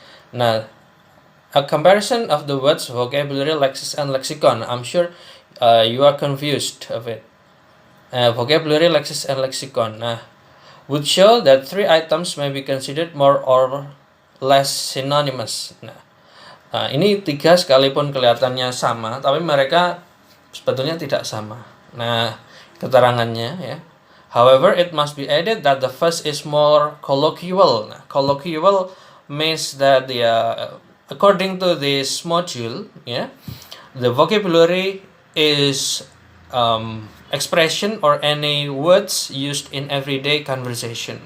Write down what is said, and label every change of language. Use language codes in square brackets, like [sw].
[en] Now, a comparison of the words vocabulary, lexis, and lexicon. I'm sure you are confused of it. Vocabulary, lexis, and lexicon would show that three items may be considered more or less synonymous. [id] Ini tiga sekalipun kelihatannya sama, tapi mereka sebetulnya tidak sama. [en] Keterangannya, However, it must be added that the first is more colloquial. Colloquial means that according to this module, the vocabulary is expression or any words used in everyday conversation.